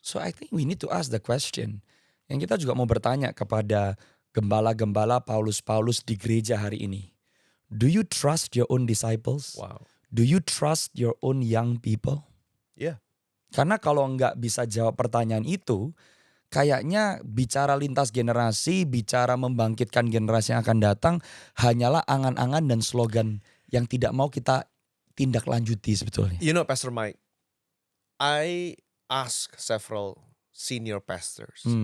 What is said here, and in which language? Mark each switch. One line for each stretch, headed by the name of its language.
English: So I think we need to ask the question.
Indonesian: Yang kita juga mau bertanya kepada gembala-gembala Paulus-Paulus di gereja hari ini.
English: Do you trust your own disciples? Wow. Do you trust your own young people?
Indonesian: Iya. Karena kalau nggak bisa jawab pertanyaan itu, kayaknya bicara lintas generasi, bicara membangkitkan generasi yang akan datang, hanyalah angan-angan dan slogan yang tidak mau kita tindak lanjuti sebetulnya.
English: You know Pastor Mike, I ask several senior pastors.